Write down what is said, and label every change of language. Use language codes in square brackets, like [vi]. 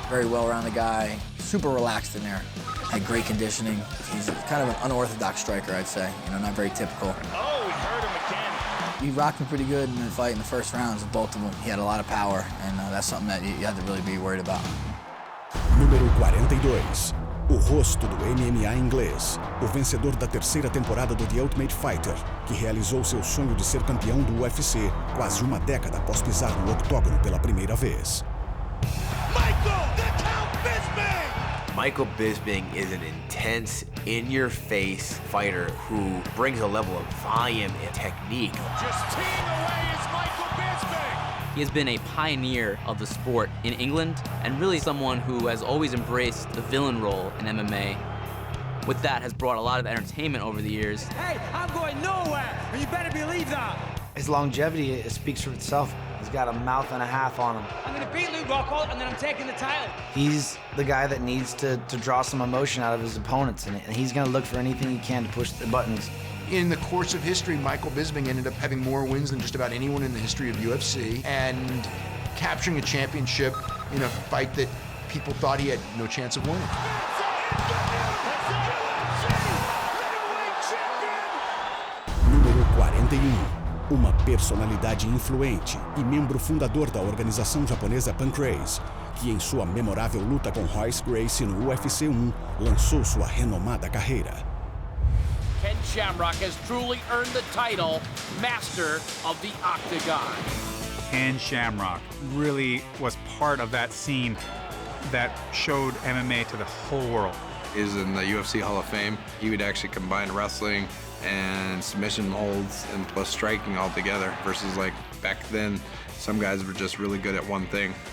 [en] Very well-rounded guy, super relaxed in there. Had great conditioning. He's kind of an unorthodox striker, I'd say. You know, not very typical. Oh, he hurt him again. He rocked me pretty good in the fight in the first rounds of both of them. He had a lot of power, and that's something that you have to really be worried about. [pt] Número 42. O rosto do MMA inglês, o vencedor da 3ª temporada do The Ultimate Fighter, que realizou seu sonho de ser campeão do UFC quase uma década após pisar no octógono pela primeira vez. [en] Michael Bisping is an intense, in-your-face fighter who brings a level of volume and technique. Just teeing away is Michael Bisping. He has been a pioneer of the sport in England and really someone who has always embraced the villain role in MMA. With that has brought a lot of entertainment over the years. Hey, I'm going nowhere, and you better believe that. His longevity, it speaks for itself. He's got a mouth and a half on him. I'm going to beat Luke Rockhold, and then I'm taking the title. He's the guy that needs to draw some emotion out of his opponents, and he's going to look for anything he can to push the buttons. In the course of history, Michael Bisping ended up having more wins than just about anyone in the history of UFC, and capturing a championship in a fight that people thought he had no chance of winning. [pt] Número 41. Uma personalidade influente e membro fundador da organização japonesa Pancrase, que em sua memorável luta com Royce Gracie no UFC 1, lançou sua renomada carreira. [en] Ken Shamrock has truly earned the title Master of the Octagon. Ken Shamrock really was part of that scene that showed MMA to the whole world. He's in the UFC Hall of Fame. He would actually combine wrestling and submission holds and plus striking all together versus like back then, some guys were just really good at one thing.